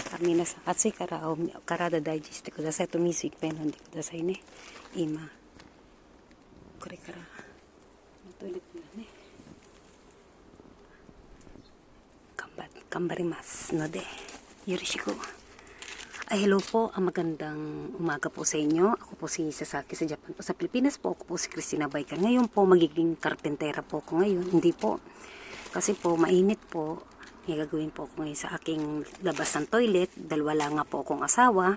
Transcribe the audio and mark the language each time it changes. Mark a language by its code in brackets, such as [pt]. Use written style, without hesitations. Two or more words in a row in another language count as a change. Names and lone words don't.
[ja] 皆さん暑いからお体大事してくださいと、水いっぱい飲んでくださいね。今これからトイレットがね、頑張りますのでよろしく。 [tl] Hello po, magandang umaga po sa inyo. Ako po si Sasaki sa Japan po. Sa Pilipinas po, ako po si Christina Baykan. Ngayon po, magiging karpentera po ako ngayon. Hindi po. Kasi po, mainit po. May gagawin po ako ngayon sa aking labas ng toilet. Dahil wala nga po akong asawa.